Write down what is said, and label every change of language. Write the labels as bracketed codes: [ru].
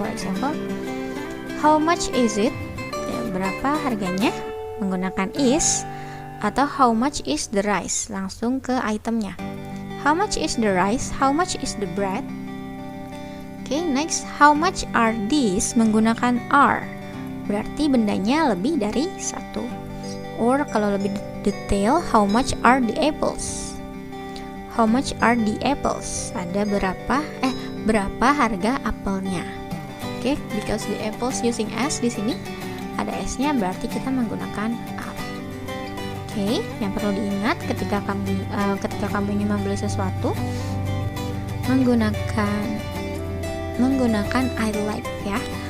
[en] For example, how much is it? [id] Ya, berapa harganya? [en] Menggunakan is. Atau how much is the rice? [id] Langsung ke itemnya. [en] How much is the rice? How much is the bread? Okay, next, how much are these? [id] Menggunakan are. Berarti bendanya lebih dari 1. [en] Or [id] kalau lebih detail, [en] how much are the apples? How much are the apples? [id] Ada berapa harga apelnya? [en] Okay, because the apples using s [id] di sini ada s-nya, berarti kita menggunakan are. Okay, yang perlu diingat ketika kamu ingin membeli sesuatu, menggunakan I'd like ya.